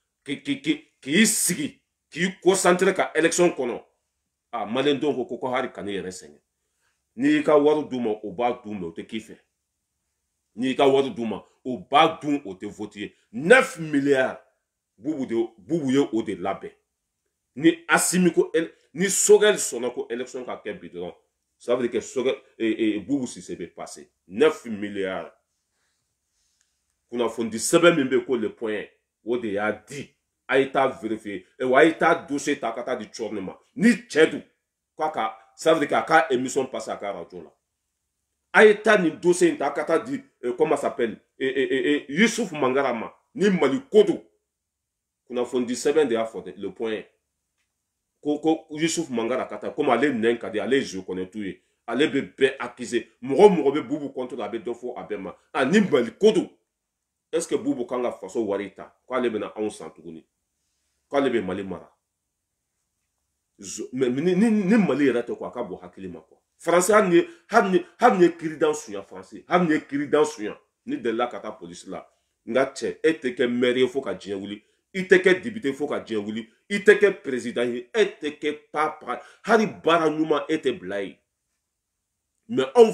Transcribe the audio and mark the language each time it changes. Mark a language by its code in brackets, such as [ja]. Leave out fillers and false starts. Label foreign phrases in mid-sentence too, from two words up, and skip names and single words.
[bm] k'i sigi k'i concentré ka élection kɔnɔ maliyɛndenw ko hali ka ne yɛrɛ sɛgɛn n'i y'i ka wari d'u ma o b'a dun mɛ o tɛ k'i fɛ n'i y'i ka wari d'u ma o b'a dun o tɛ voter ye 9 milliards bubu ye o de labɛn ni Assimi ko ni Sogɛl sɔnna ko élection ka kɛ bi dɔrɔn [fr] ça veut dire que [bm] Sogɛl Boubou Cissé bɛ passer 9 milliards kunnafoni sɛbɛn min bɛ ko [fr] le point [bm] o de y'a di a ye taa vérifier wa a ye taa dossier ta ka taa di Tchorne ma ni cɛ dun k'a ka [fr] ça veut dire [bm] k'a ka [fr] émission passer [bm] a ka radio la a ye taa nin dossier in ta ka taa di [fr] comment ça s'appelle [bm] Youssouf Mangara ma ni Mali ko don kunnafoni sɛbɛn de y'a fɔ dɛ [fr] le point [bm] ko Youssouf Mangara kata comme ale nɛn ka di ale [fr] je connais tout [bm] ye ale bɛ bɛɛ accuser mɔgɔ bɛ bubu contre a bɛ dɔ fɔ a bɛɛ ma ni Mali ko don [fr] est ce que [bm] bubu kan ka faso wari ta k'ale bɛna anw san tuguni k'ale bɛ Mali mara ni Mali yɛrɛ tɛ quoi a ka bɔ hakili ma [fr] quoi français [bm] hali ni ye kiiridan suɲa français hali ni ye kiiridan suɲa ni delila ka taa polisi la nka cɛ e tɛ kɛ maire ye fo ka diɲɛ wuli i tɛ kɛ député fo ka diɲɛ wuli i tɛ kɛ président ye e tɛ kɛ papa hali baara ɲuman e tɛ bila ye mais anw